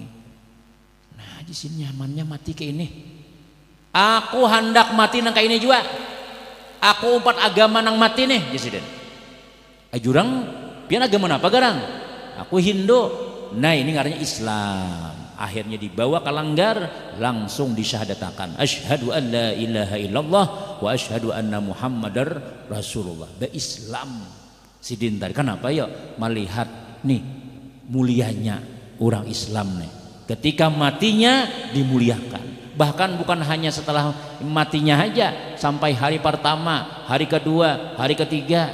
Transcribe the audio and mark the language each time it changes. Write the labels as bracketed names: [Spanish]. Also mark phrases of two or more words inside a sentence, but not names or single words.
[Banjar] Nah, di sini nyamannya mati kayak ini. Aku hendak mati nang kayak ini juga. Aku umpat agama nang mati nih, Presiden. Jurang pian agama apa garang? Aku Hindu. Nah, ini ngarannya Islam. Akhirnya dibawa ke langgar, langsung disyahadatakan [Arabic] أشهد أن لا إله إلا الله وأشهد أن محمدا رسول الله. [Banjar] Islam sidin tadi kenapa ya melihat nih mulianya orang Islam nih Ketika matinya dimuliakan. Bahkan bukan hanya setelah matinya aja, sampai hari pertama, hari kedua, hari ketiga.